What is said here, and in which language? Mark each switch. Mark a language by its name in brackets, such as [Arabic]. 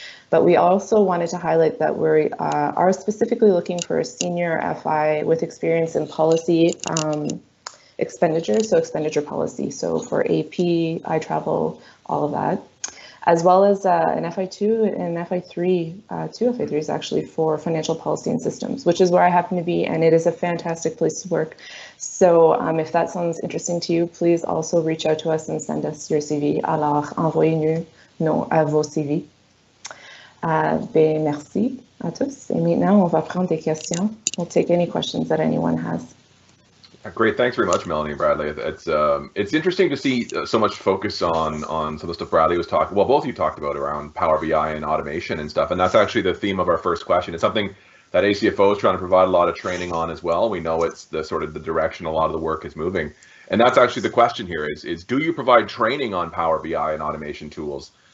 [English] But we also wanted to highlight that we are specifically looking for a senior FI with experience in policy expenditure, so expenditure policy, so for AP, iTravel, all of that, as well as an FI2 and FI3, 2 FI3s actually, for financial policy and systems, which is where I happen to be, and it is a fantastic place to work. So if that sounds interesting to you, please also reach out to us and send us your CV. [French] Alors, envoyez-nous vos CV. Merci à tous. Et maintenant, on va prendre des questions. [English] We'll take any questions that anyone has. Great, thanks very much, Melanie and Bradley. It's interesting to see so much focus on some of the stuff Bradley was talking. Well, both of you talked about around Power BI and automation and stuff, and that's actually the theme of our first question. It's something that ACFO is trying to provide a lot of training on as well. We know it's the sort of the direction a lot of the work is moving, and that's actually the question here: is do you provide training on Power BI and automation tools?